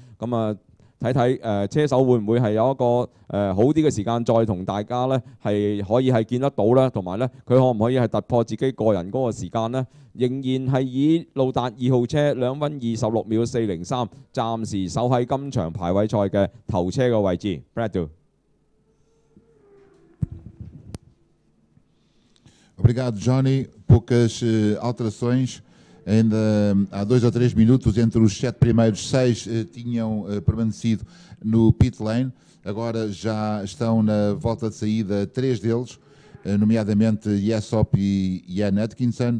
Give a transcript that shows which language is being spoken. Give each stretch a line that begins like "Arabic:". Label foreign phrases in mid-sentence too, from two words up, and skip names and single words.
Cantonese: 咁啊睇睇車手會唔會係有一個好啲嘅時間，再同大家呢係可以係見得到呢，同埋呢佢可唔可以係突破自己個人嗰個時間呢？仍然係以路達2號車2分26秒403，暫時守喺今場排位賽嘅頭車嘅位置。Brad
Portuguese: Obrigado, Johnny. Poucas alterações. Ainda há 2 ou 3 minutos entre os 7 primeiros, 6 tinham permanecido no
English: pit lane.
Portuguese: Agora já estão na volta de saída 3 deles, nomeadamente Jessop e Jan Atkinson.